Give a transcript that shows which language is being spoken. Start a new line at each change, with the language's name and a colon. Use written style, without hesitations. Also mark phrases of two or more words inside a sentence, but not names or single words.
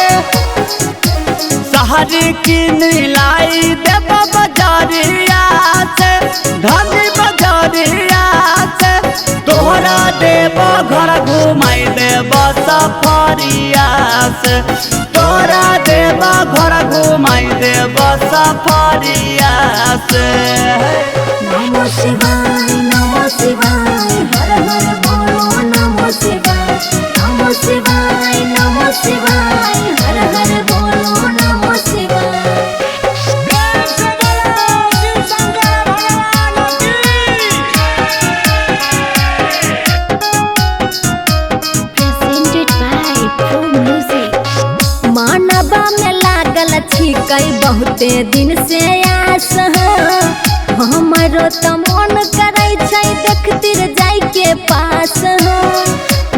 Bhojpuri: शहरी की नीलाई देवा बजरिया से धनी बजरिया से तोहरा देवा घर घुमाई देवा सफारिया से तोरा देवा घर घुमाई देवा सफारिया से।
Sanskrit: नमो शिवाय नमो शिवाय हर हर बोलो नमो शिवाय नमो शिवाय नमो शिवाय हर हर बोलो नमो शिवाय।
Maithili: मानवा में लागल छी कई बहुते दिन से आस हो हमरो त मन करे छै देखतिर जाय के पास हो।